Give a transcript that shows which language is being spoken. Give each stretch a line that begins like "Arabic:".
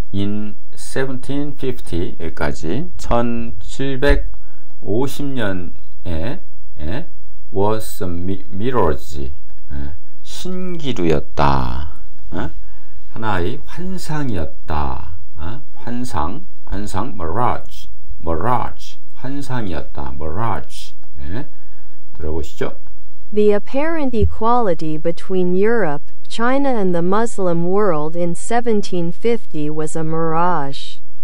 Korean: In 1750 여기까지 1750년에 was a mirage, 신기루였다. 하나의 환상이었다. 환상 mirage, 환상이었다. mirage. 들어보시죠.
English: The apparent equality between Europe, China and the Muslim world in 1750 was a mirage.